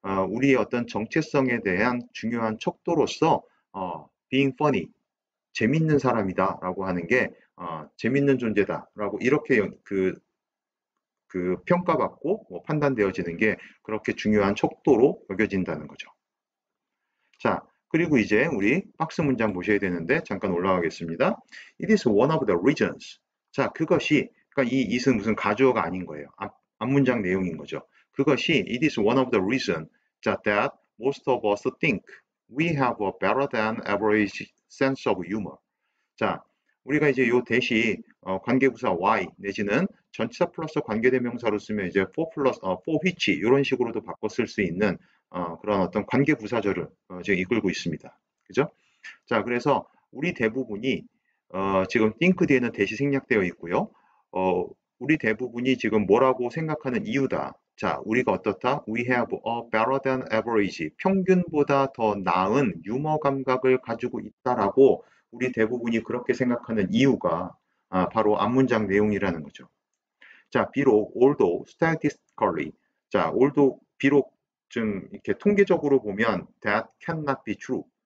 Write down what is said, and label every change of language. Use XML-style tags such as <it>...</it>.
<ko>우리의 어떤 정체성에 대한 중요한 척도로서</ko> <en>being funny,</en> <ko>재밌는 사람이다라고 하는 게 재밌는 존재다라고 이렇게 평가받고 뭐 판단되어지는 게 그렇게 중요한 척도로 여겨진다는 거죠. 자, 그리고 이제 우리 박스 문장 보셔야 되는데 잠깐 올라가겠습니다.</ko> <en>It is one of the reasons.</en> <ko>자, 그것이 그러니까 이 it은 무슨 가주어가 아닌 거예요. 앞문장 내용인 거죠. 그것이</ko> <en>it is one of the reasons 자, that most of us think we have a better than average sense of humor.</en> <ko>자, 우리가 이제 요 대시 관계부사 y 내지는 전치사 플러스 관계대명사로 쓰면 이제 for which 이런 식으로도 바꿔 쓸 수 있는 그런 어떤 관계부사절을 지금 이끌고 있습니다. 그죠? 자, 그래서 우리 대부분이 지금 think 뒤에는 대시 생략되어 있고요. 우리 대부분이 지금 뭐라고 생각하는 이유다. 자, 우리가 어떻다?</ko> <en>We have a better than average.</en> <ko>평균보다 더 나은 유머 감각을 가지고 있다라고 우리 대부분이 그렇게 생각하는 이유가 바로 앞문장 내용이라는 거죠. 자, 비록</ko> <en>although statistically,</en> <ko>자, although 비록 좀 이렇게 통계적으로 보면</ko> <en>that cannot be true.</en>